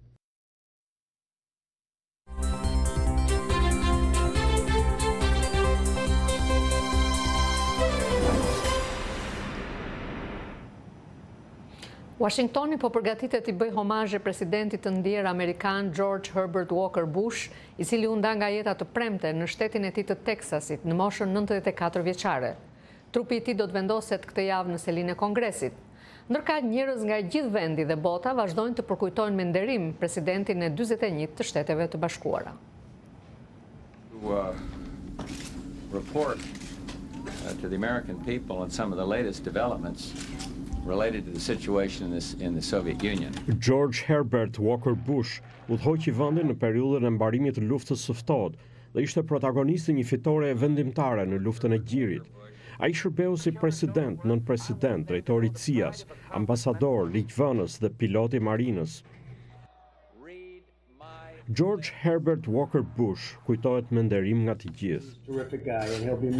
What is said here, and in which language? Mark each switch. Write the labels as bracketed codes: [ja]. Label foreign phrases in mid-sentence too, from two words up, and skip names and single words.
[sq] Washingtoni po përgatitet i bëj homazhe presidentit të ndjer amerikan George Herbert Walker Bush, i cili u nda nga jeta të premte në shtetin e tij të Teksasit në moshën 94 vjeçare. Trupi i tij do të vendoset këtë javë në selinë e Kongresit. Ndërkaq njerëz nga gjithë vendi dhe bota vazhdojnë të përkujtojnë me nderim presidentin e 41 të Shteteve të Bashkuara. [en] Report to the American people on some of the latest developments related to the situation in the Soviet Union. [sq] George Herbert Walker Bush udhëhoqi vendin në periudhën e mbarimit të luftës së ftohtë dhe ishte protagonisti një fitore vendimtare në luftën e Gjirit. Ai shërbeu si president, nën-president, drejtori i CIA-s, ambasador, ligjvënës dhe pilot i marinës. George Herbert Walker Bush kujtohet me nderim nga të gjithë.